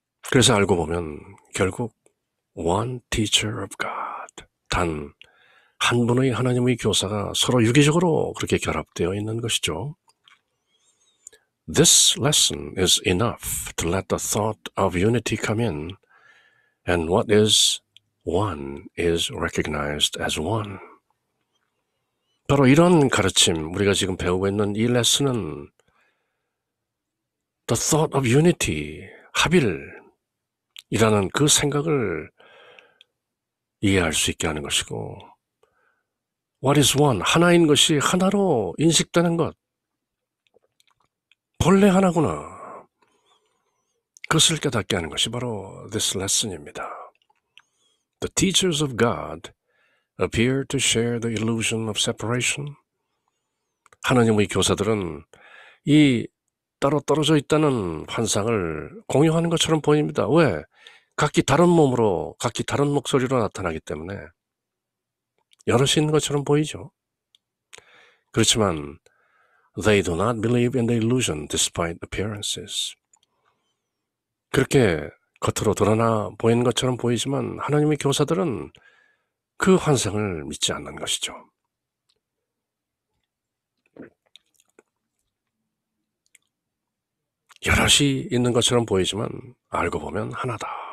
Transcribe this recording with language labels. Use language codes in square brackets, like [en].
[ko] 그래서 알고 보면 결국 [en] one teacher of God, [ko] 단 한 분의 하나님의 교사가 서로 유기적으로 그렇게 결합되어 있는 것이죠. [en] This lesson is enough to let the thought of unity come in, and what is one is recognized as one. [ko] 바로 이런 가르침, 우리가 지금 배우고 있는 이 레슨은 [en] the thought of unity, [ko] 합일이라는 그 생각을 이해할 수 있게 하는 것이고, [en] what is one, [ko] 하나인 것이 하나로 인식되는 것, 본래 하나구나, 그것을 깨닫게 하는 것이 바로 [en] this lesson [ko] 입니다. [en] The teachers of God appear to share the illusion of separation. [ko] 하나님의 교사들은 이 따로 떨어져 있다는 환상을 공유하는 것처럼 보입니다. 왜? 각기 다른 몸으로, 각기 다른 목소리로 나타나기 때문에 여럿이 있는 것처럼 보이죠. 그렇지만 [en] they do not believe in the illusion despite appearances. [ko] 그렇게 겉으로 드러나 보이는 것처럼 보이지만 하나님의 교사들은 그 환상을 믿지 않는 것이죠. 여럿이 있는 것처럼 보이지만 알고 보면 하나다.